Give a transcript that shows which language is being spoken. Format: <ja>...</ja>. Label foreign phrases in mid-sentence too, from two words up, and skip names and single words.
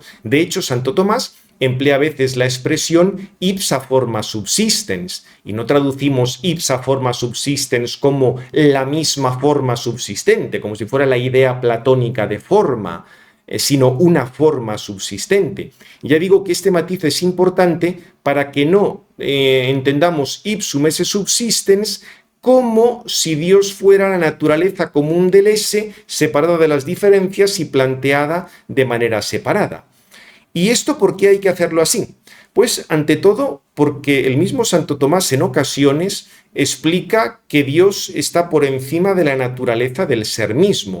<es>De hecho, Santo Tomás emplea a veces la expresión</es> <la>ipsa forma subsistens,</la> <es>y no traducimos</es> <la>ipsa forma subsistens</la> <es>como la misma forma subsistente, como si fuera la idea platónica de forma, sino una forma subsistente. Ya digo que este matiz es importante para que no entendamos</es> <la>ipsum esse subsistens</la> <es>como si Dios fuera la naturaleza común del esse, separada de las diferencias y planteada de manera separada. ¿Y esto por qué hay que hacerlo así? Pues ante todo porque el mismo Santo Tomás en ocasiones explica que Dios está por encima de la naturaleza del ser mismo.</es>